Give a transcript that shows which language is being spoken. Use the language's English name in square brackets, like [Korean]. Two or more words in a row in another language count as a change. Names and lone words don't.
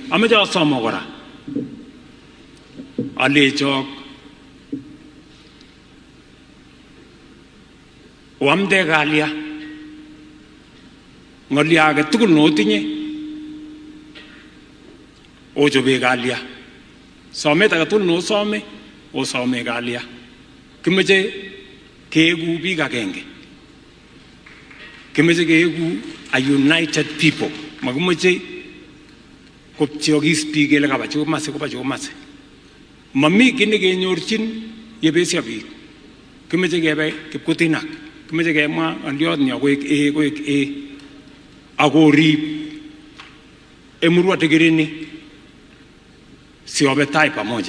[Kalenjin] Ameche asomo kora alechok oamde kalya ngolyo age tugul notinye ochobe kalya. Somet age tugul nosome osome kalya. Kimeche keegu biik agenge, kimeche keegu [English] a united people. [Kalenjin] Makimeche kopcheokis biik kele kaba chomase koba chomase. Mami kii nekenyorchin yebesyo biik. Kimeche kebe kipkutinak, kimeche kemwa ng'olyot nyo koek akorib Emurua Dikirani siobe [Swahili] tai pamoja.